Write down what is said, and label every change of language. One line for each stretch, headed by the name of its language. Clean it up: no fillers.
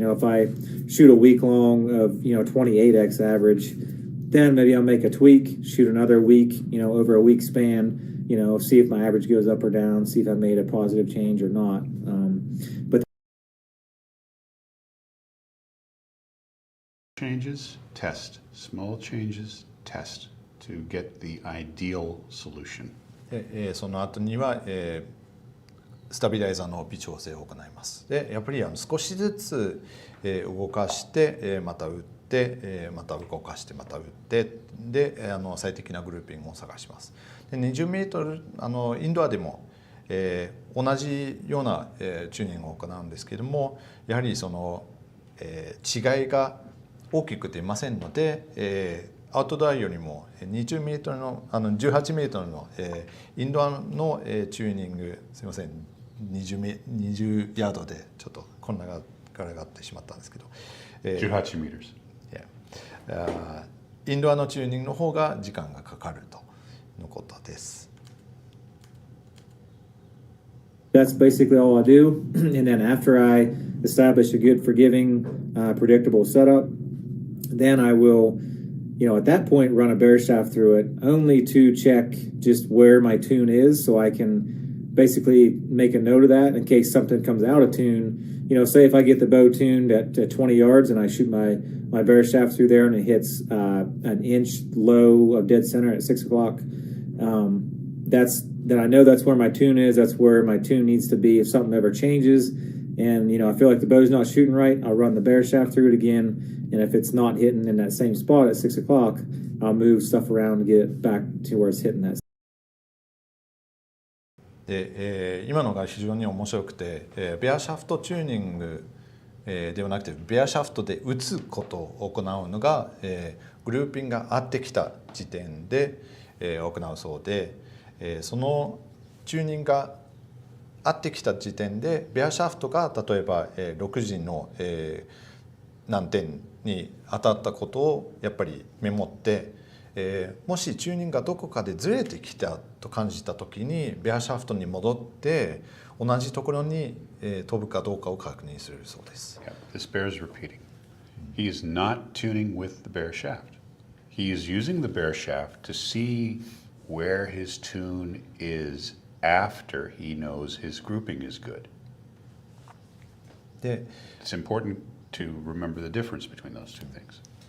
English: If I shoot a week long of, 28x average, then maybe I'll make a tweak, shoot another week, over a week span, see if my average goes up or down, see if I made a positive change or not. But Changes, test. Small changes, test to get the ideal solution.
Japanese: その後には、スタビライザーの微調整を行います。で、やっぱり少しずつ、動かして、また打って、また動かしてまた打ってで、最適なグルーピングを探します。で、20メートルインドアでも、同じような、チューニングを行うんですけれども、やはりその、違いが大きく出ませんので、アウトドアよりも20メートルの18メートルの、インドアの、チューニング、すみません、20ヤードでちょっとこんなががってしまったんですけど、
English: 18 meters. Yeah.
Japanese: インドアのチューニングの方が時間がかかるとのことです。
English: That's basically all I do. And then after I establish a good, forgiving, predictable setup, then I will, at that point, run a bear shaft through it, only to check just where my tune is, so I can basically make a note of that in case something comes out of tune. Say if I get the bow tuned at 20 yards and I shoot my bear shaft through there and it hits an inch low of dead center at 6 o'clock, then I know that's where my tune is. That's where my tune needs to be if something ever changes. And, I feel like the bow's not shooting right, I'll run the bear shaft through it again. And if it's not hitting in that same spot at 6 o'clock, I'll move stuff around to get it back to where it's hitting that.
Japanese: で、今のが非常に面白くて、ベアシャフトチューニング、ではなくてベアシャフトで打つことを行うのが、グルーピングが合ってきた時点で、行うそうで、そのチューニングが合ってきた時点でベアシャフトが例えば、6時の、何点に当たったことをやっぱりメモって、もしチューニングがどこかでずれてきたと感じた時にベアシャフトに戻って同じところに、飛ぶかどうかを確認するそうです。
English: Yeah, this bears repeating. He is not tuning with the bear shaft. He is using the bear shaft to see where his tune is after he knows his grouping is good.
Japanese: で、
English: It's important to remember the difference between those two things.